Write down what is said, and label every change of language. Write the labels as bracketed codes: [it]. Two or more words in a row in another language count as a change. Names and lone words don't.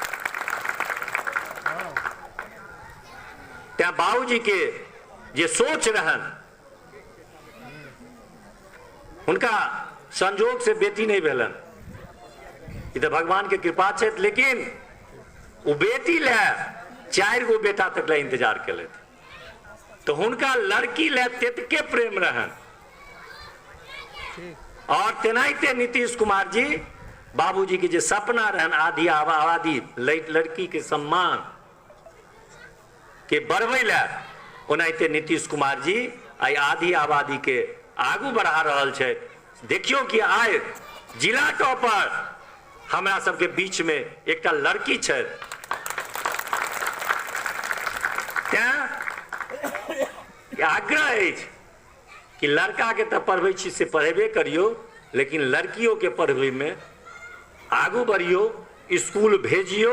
[mai] त्या बाबूजी के जे सोच रहन, उनका संजोग से बेटी नहीं भेलन, इधर भगवान के कृपा है, लेकिन वो बेटी ले 4 गो बेटा तक ले इंतजार कर, तो उनका लड़की ले तेतके प्रेम रहन। और तेनाइते नीतीश कुमार जी बाबूजी के जो सपना रहन आधी आबादी लड़की के सम्मान के बढ़वे ला, ओनाइते नीतीश कुमार जी आई आधी आबादी के आगू बढ़ा रहल छे। देखियो कि आय जिला टॉपर हमरा सबके बीच में एक लड़की छे, आग्रह है कि लड़का के तो पढ़वे छी से पढ़ेबे करियो, लेकिन लड़कियों के पढ़वे में आगू बढ़ियो, स्कूल भेजियो।